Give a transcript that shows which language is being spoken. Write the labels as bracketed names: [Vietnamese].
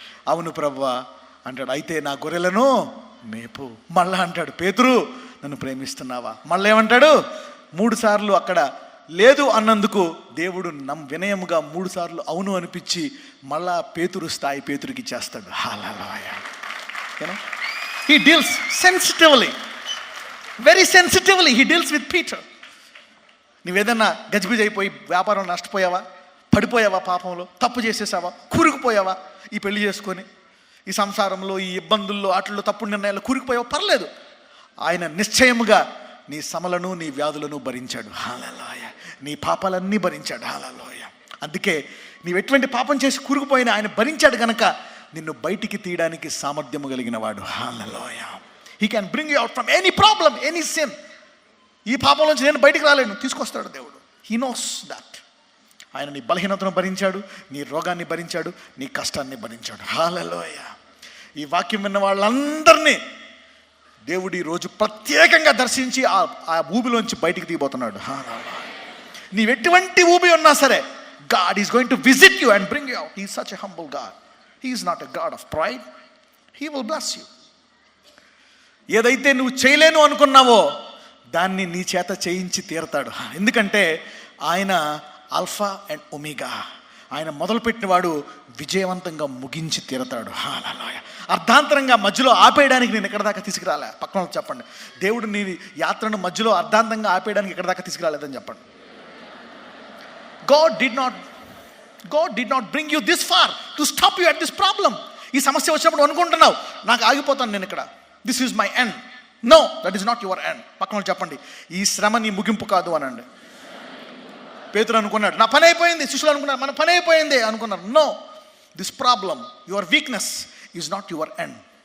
[Telugu] అవును ప్రభువా అంటాడు. అయితే నా గొర్రెలను మేపు. మళ్ళా అంటాడు పేతురు నన్ను ప్రేమిస్తున్నావా? మళ్ళీ ఏమంటాడు? 3 సార్లు అక్కడ లేదు అన్నందుకు దేవుడు వినయముగా 3 సార్లు అవును అనిపించి మళ్ళా పేతురు స్థాయి పేతురికి ఇచ్చేస్తాడు. హల్లెలూయా. [English] He deals sensitively, very sensitively he deals with Peter. [Telugu] నువ్వేదన్నా గజిబిజి అయిపోయి వ్యాపారం నష్టపోయావా, పడిపోయావా, పాపంలో తప్పు చేసేసావా, కూరుకుపోయావా, ఈ పెళ్లి చేసుకొని ఈ సంసారంలో, ఈ ఇబ్బందుల్లో, వాటిల్లో తప్పుడు నిర్ణయాలు కూరుకుపోయావు, పర్లేదు. ఆయన నిశ్చయముగా నీ శ్రమలను, నీ వ్యాధులను భరించాడు. హల్లెలూయా. నీ పాపాలన్నీ భరించాడు. హల్లెలూయా. అందుకే నీవు ఎటువంటి పాపం చేసి కూరుకుపోయినా ఆయన భరించాడు గనక నిన్ను బయటికి తీయడానికి సామర్థ్యము కలిగిన వాడు. [English] Hallelujah. He can bring you out from any problem, any sin. [Telugu] ఈ పాపం నుంచి నేను బయటికి రాలేను, తీసుకొస్తాడు దేవుడు. [English] He knows that. [Telugu] ఆయన నీ బలహీనతను భరించాడు, నీ రోగాన్ని భరించాడు, నీ కష్టాన్ని భరించాడు. హల్లెలూయా. ఈ వాక్యం విన్న వాళ్ళందరినీ దేవుడు ఈరోజు ప్రత్యేకంగా దర్శించి ఆ ఊబిలోంచి బయటికి తీయబోతున్నాడు. హల్లెలూయా. నీవు ఎటువంటి ఊబి ఉన్నా సరే, [English] God is going to visit you and bring you out. He is such a humble God. He is not a God of pride. He will bless you. [Telugu] ఏదైతే నువ్వు చేయలేను అనుకున్నావో దాన్ని నీ చేత చేయించి తీరతాడు. ఎందుకంటే ఆయన ఆల్ఫా అండ్ ఒమేగా. ఆయన మొదలుపెట్టినవాడు విజయవంతంగా ముగించి తీరతాడు. హల్లెలూయా. అర్ధాంతరంగా మధ్యలో ఆపేయడానికి నేను ఎక్కడ దాకా తీసుకురాలే. పక్కన చెప్పండి, దేవుడు నీ యాత్రను మధ్యలో అర్ధాంతంగా ఆపేయడానికి ఎక్కడ దాకా తీసుకురాలేదని చెప్పండి. [English] God did not bring you this far to stop you at this problem. [Telugu] ఈ సమస్య వచ్చినప్పుడు అనుకుంటున్నావు, నాకు ఆగిపోతాను నేను ఇక్కడ, [English] This is my end. No, that is not your end. [Telugu] పక్కన చెప్పండి, ఈ శ్రమ నీ ముగింపు కాదు అనండి. పేతురు అనుకున్నాడు, నా పని అయిపోయింది. శిష్యులు అనుకున్నారు, మన పని అయిపోయింది అనుకున్నారు. [English] No, this problem, your weakness is not your end.